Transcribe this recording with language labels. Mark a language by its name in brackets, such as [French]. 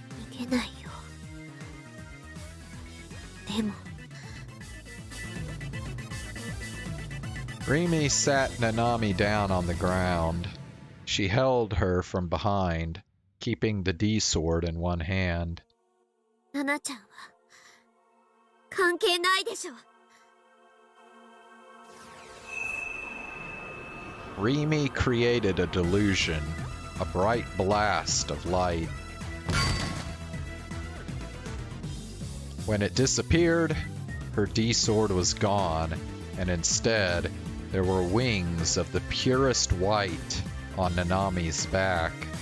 [Japanese] 逃げないよ。でも。 [English] Rimi sat Nanami down on the ground. She held her from behind, keeping the D-sword in one hand. [Japanese] ナナちゃんは関係ないでしょ。 [English] Rimi created a delusion, a bright blast of light. When it disappeared, her D-sword was gone, and instead, there were wings of the purest white on Nanami's back.